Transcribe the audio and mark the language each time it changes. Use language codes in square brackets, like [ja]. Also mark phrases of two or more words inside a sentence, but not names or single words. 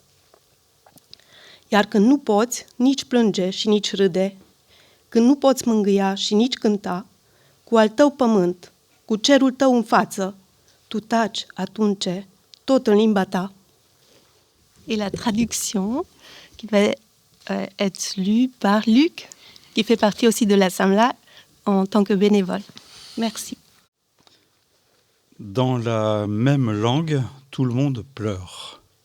[ro] Iar când nu poți nici plânge și nici râde, când nu poți mângâia și nici cânta, cu al tău pământ, cu cerul tău în față, tu taci atunci tot în limba ta. [fr] Et la traduction qui va être lue par Luc, qui fait partie aussi de la SAMLA en tant que bénévole. Merci. Dans la même langue, tout le monde pleure.